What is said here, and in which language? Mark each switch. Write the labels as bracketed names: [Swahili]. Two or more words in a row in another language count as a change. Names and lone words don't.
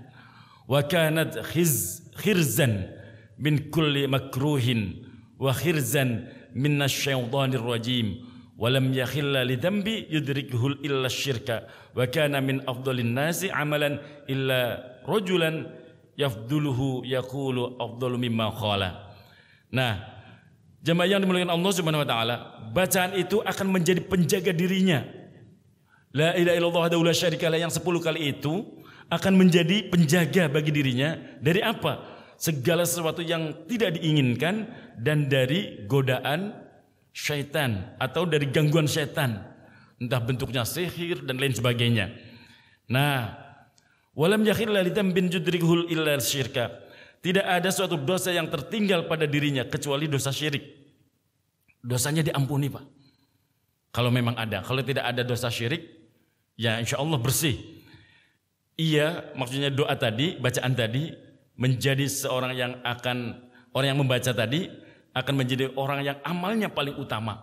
[Arabic] وكانت حرزا من كل مكروه وحرزا من الشيطان الرجيم ولم يحل لذنب يدركه إلا الشرك وكان من أفضل الناس عملا إلا رجلا يفضله يقول أفضل مما قال. [Indonesian] Nah, jemaah yang dimuliakan [Arabic] الله سبحانه وتعالى, [Indonesian] bacaan itu akan menjadi penjaga dirinya. [Arabic] لا إله إلا الله وحده لا شريك له [Indonesian] yang 10 kali itu akan menjadi penjaga bagi dirinya dari apa? Segala sesuatu yang tidak diinginkan dan dari godaan syaitan atau dari gangguan syaitan, entah bentuknya sihir dan lain sebagainya. Nah, [Arabic] ولم يحل لذنب يدركه إلا الشرك. [Indonesian] Tidak ada suatu dosa yang tertinggal pada dirinya kecuali dosa syirik. Dosanya diampuni, Pak. Kalau memang ada. Kalau tidak ada dosa syirik, ya [Arabic] إن شاء الله [Indonesian] bersih. Iya, maksudnya doa tadi, bacaan tadi menjadi seorang yang orang yang membaca tadi akan menjadi orang yang amalnya paling utama.